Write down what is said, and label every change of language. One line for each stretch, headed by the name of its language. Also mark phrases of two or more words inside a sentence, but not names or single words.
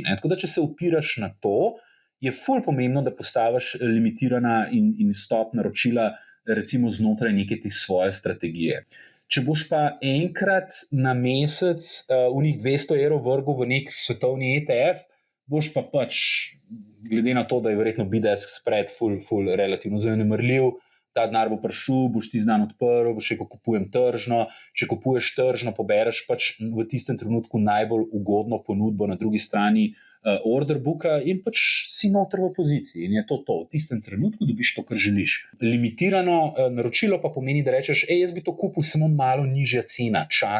Slovenian: Tako da, če se opiraš na to, je ful pomembno, da postaviš limitirana in stop naročila recimo znotraj neke te svoje strategije. Če boš pa enkrat na mesec v njih 200 evrov vrgel v nek svetovni ETF, boš pa pač, glede na to, da je verjetno
English: bid-ask spread
Slovenian: ful relativno zanemrljiv, ta denar bo prišel, boš ti dan odprl, boš rekel, kupujem tržno. Če kupuješ tržno, pobereš pač v tistem trenutku najbolj ugodno ponudbo na drugi strani
English: order booka
Slovenian: in pač si noter v poziciji in je to. V tistem trenutku dobiš to, kar želiš. Limitirano naročilo pa pomeni, da rečeš, jaz bi to kupil samo malo nižja cena.